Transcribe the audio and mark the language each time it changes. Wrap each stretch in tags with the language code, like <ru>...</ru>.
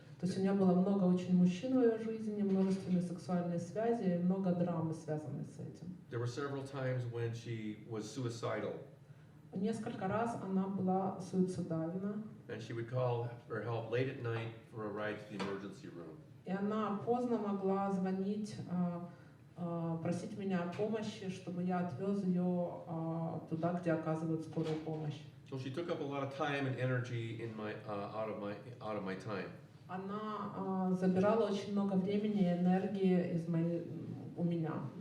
<ru>То есть у нее было много очень мужчин в ее жизни, множественные сексуальные связи и много драмы, связанной с этим.</ru> <en>There were several times when she was suicidal.</en> <ru>Несколько раз она была суицидальна.</ru> <en>And she would call for help late at night for a ride to the emergency room.</en> <ru>И она поздно могла звонить, просить меня о помощи, чтобы я отвез ее туда, где оказывают скорую помощь.</ru> <en>So she took up a lot of time and energy out of my time.</en> <ru>Она забирала очень много времени и энергии у меня,</ru>